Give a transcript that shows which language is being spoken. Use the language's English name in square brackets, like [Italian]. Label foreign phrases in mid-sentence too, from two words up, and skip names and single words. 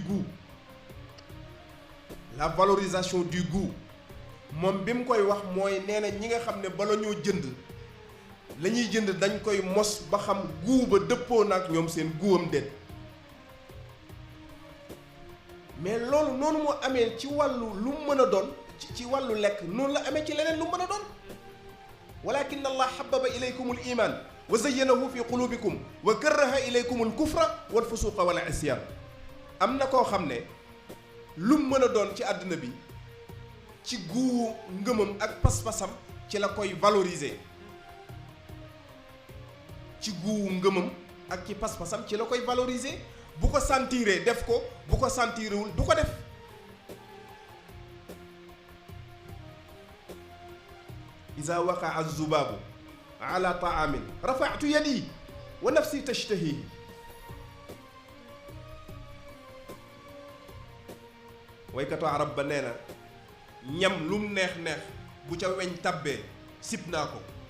[French] du goût [Wolof] moom bi mu koy wax mooy nee na ñi nga xam ne bala ñoo jënd la ñuy jënd dañ koy mos ba xam goût ba dëppoo na ak ñoom seen goûtam déet mais loolu noonu moo amee ci wàllu lu mu mën a doon ci wàllu lekk noonu la amee ci leneen lu mu mën a doon [Arabic] ولكن الله حبب إليكم الإيمان وزينه في قلوبكم وكره إليكم الكفر والفسوق والعصيان [Wolof] am na koo xam ne lu mu mën a doon ci àdduna bi ci guu ngëmam ak pas-pasam ci la koy valoriser ci guu ngëmam ak ci pas-pasam ci la koy valoriser bu ko sentiree def ko bu ko sentirewul du ko def [Arabic] إذا وقع الذباب على طعام رفعت يدي ونفسي تشتهيه [Wolof] waykatu arab ba nee na ñam lum neex-neex bu ca weñ tabbee sib naa ko